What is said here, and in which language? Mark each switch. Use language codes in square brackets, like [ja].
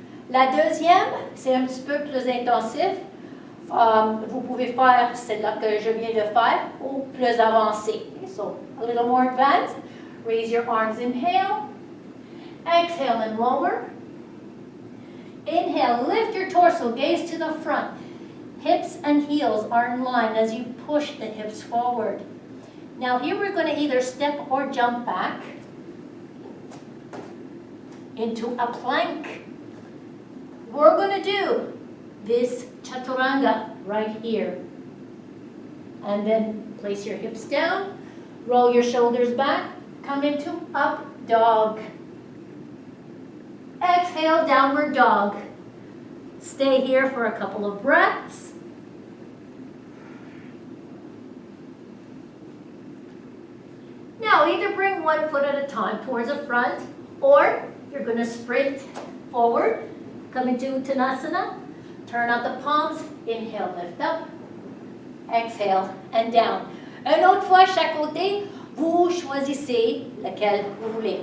[fr] La deuxième, c'est un petit peu plus intensif. Vous pouvez faire celle-là que je viens de faire ou plus avancée. [en] So a little more advanced. Raise your arms, inhale. Exhale and lower. Inhale, lift your torso, gaze to the front. Hips and heels are in line as you push the hips forward. Now here we're going to either step or jump back into a plank. We're going to do this chaturanga right here. And then place your hips down, roll your shoulders back, come into up dog. Exhale, downward dog. Stay here for a couple of breaths. Now either bring one foot at a time towards the front, or you're going to sprint forward, come into Uttanasana, turn out the palms, inhale, lift up, exhale, and down. [fr] Une autre fois, chaque côté, vous choisissez lequel vous voulez.